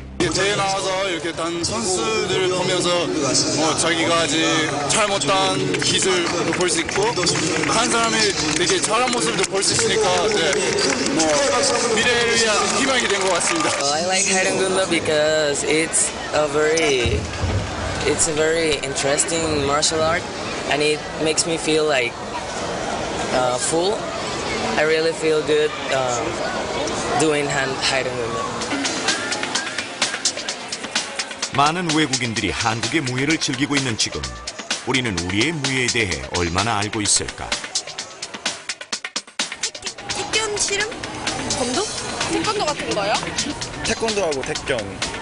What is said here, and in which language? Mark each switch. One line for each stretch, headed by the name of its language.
Korean: 이렇게 대회 나와서 이렇게 단 선수들을 보면서 자기가 아직 잘 못한 기술도 볼 수 있고 한 사람이 되게 잘한 모습도 볼 수 있으니까 미래를 위한 희망이 된 것 같습니다.
English: I like Haeungundo because it's a very interesting martial art, and it makes me feel like full. I really feel good doing Haeungundo.
Korean: 많은 외국인들이 한국의 무예를 즐기고 있는 지금 우리는 우리의 무예에 대해 얼마나 알고 있을까? 태견 실험? 검도? 태권도 같은 거요? 태권도하고 태견.